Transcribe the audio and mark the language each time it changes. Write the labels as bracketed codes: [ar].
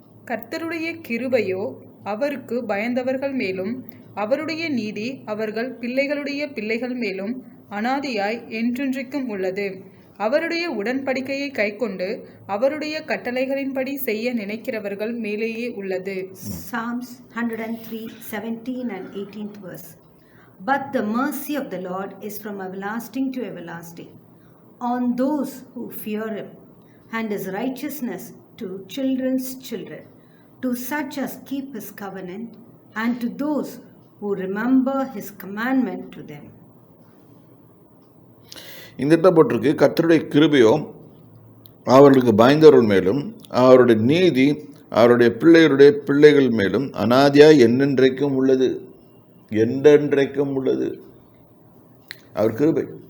[ta] கர்த்தருடைய கிருபையோ அவருக்கு பயந்தவர்கள் மேலும், அவருடைய நீதி அவர்கள் பிள்ளைகளுடைய பிள்ளைகள் மேலும் அனாதியாய் என்றென்றைக்கும் உள்ளது. அவருடைய உடன்படிக்கையை கைக்கொண்டு அவருடைய கட்டளைகளின்படி செய்ய நினைக்கிறவர்கள் மேலேயே உள்ளது. [en] Psalms 103, 17 and 18th verse. But the mercy of the Lord is from everlasting to everlasting on those who fear him, and his righteousness to children's children, to such as keep his covenant, and to those who remember his commandment to them. [ta] இந்த இடத்துல போட்டிருக்கு, கர்த்தருடைய கிருபையோ அவர்களுக்கு பயந்தவர்கள் மேலும், அவருடைய நீதி அவருடைய பிள்ளைகளுடைய பிள்ளைகள் மேலும் அனாதியாய் என்றென்றைக்கும் உள்ளது. என்றென்றைக்கும் உள்ளது அவர் கிருபை.